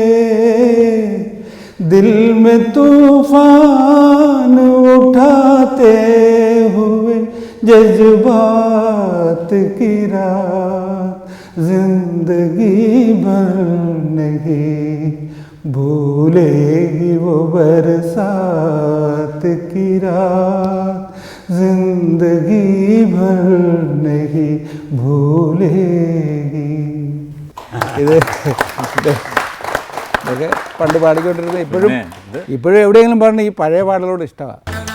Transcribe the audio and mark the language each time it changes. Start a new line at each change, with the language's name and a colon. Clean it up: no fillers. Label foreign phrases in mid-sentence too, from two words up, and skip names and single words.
Hindi: दिल में तूफान उठाते हुए जज्बात की रात जिंदगी भर नहीं भूलेगी वो बरसात की रात जिंदगी भर नहीं भूलेगी.
Malayalam: ഇതൊക്കെ പണ്ട് പാടിക്കൊണ്ടിരുന്നത് ഇപ്പോഴും എവിടെയെങ്കിലും പാടണം ഈ പഴയ പാടലോട് ഇഷ്ടമാണ്.